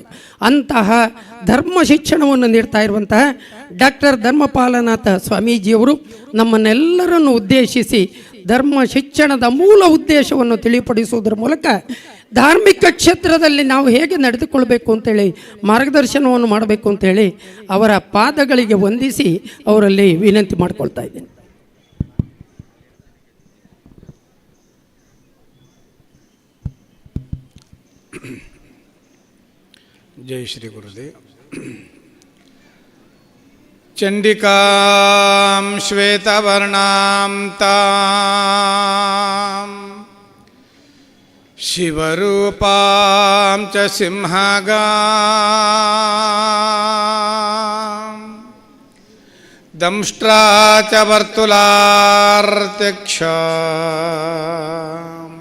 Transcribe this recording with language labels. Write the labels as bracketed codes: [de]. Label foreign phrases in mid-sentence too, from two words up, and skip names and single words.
[kn] ಅಂತಹ ಧರ್ಮ ಶಿಕ್ಷಣವನ್ನು ನೀಡ್ತಾ ಇರುವಂತಹ ಡಾಕ್ಟರ್ ಧರ್ಮಪಾಲನಾಥ ಸ್ವಾಮೀಜಿಯವರು ನಮ್ಮನ್ನೆಲ್ಲರನ್ನು ಉದ್ದೇಶಿಸಿ ಧರ್ಮ ಶಿಕ್ಷಣದ ಮೂಲ ಉದ್ದೇಶವನ್ನು ತಿಳಿಪಡಿಸುವುದರ ಮೂಲಕ ಧಾರ್ಮಿಕ ಕ್ಷೇತ್ರದಲ್ಲಿ ನಾವು ಹೇಗೆ ನಡೆದುಕೊಳ್ಬೇಕು ಅಂತೇಳಿ ಮಾರ್ಗದರ್ಶನವನ್ನು ಮಾಡಬೇಕು ಅಂತೇಳಿ ಅವರ ಪಾದಗಳಿಗೆ ವಂದಿಸಿ ಅವರಲ್ಲಿ ವಿನಂತಿ ಮಾಡಿಕೊಳ್ತಾ ಇದ್ದೇನೆ. [hi] जय श्री गुरुदेव. [sa] चंडिकां श्वेतवर्णां तां शिवरूपां च सिंहगां दंष्ट्रा च वर्तुलार्त्यक्षां